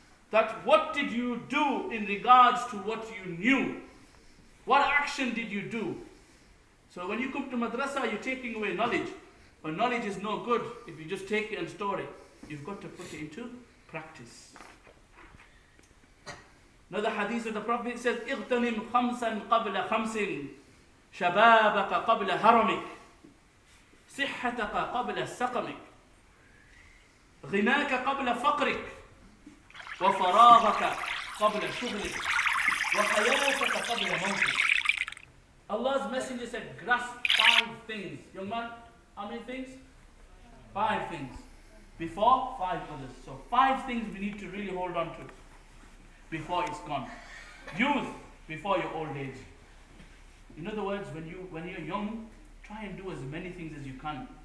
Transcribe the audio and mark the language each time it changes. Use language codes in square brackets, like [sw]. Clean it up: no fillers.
[en] That what did you do in regards to what you knew? What action did you do? So when you come to madrasa, you're taking away knowledge. But knowledge is no good if you just take it and store it. You've got to put it into practice. Another hadith of the Prophet says, [ar] اغتنم خمسا قبل خمس شبابك قبل هرمك صحتك قبل سقمك غناك قبل فقرك وفراغك قبل شغلك وحياتك قبل موتك. [en] Allah's messenger said, grasp 5 things. Young man, how many things? 5 things. Before, 5 others. So 5 things we need to really hold on to before it's gone. Youth, before your old age. In other words, when you're young, try and do as many things as you can.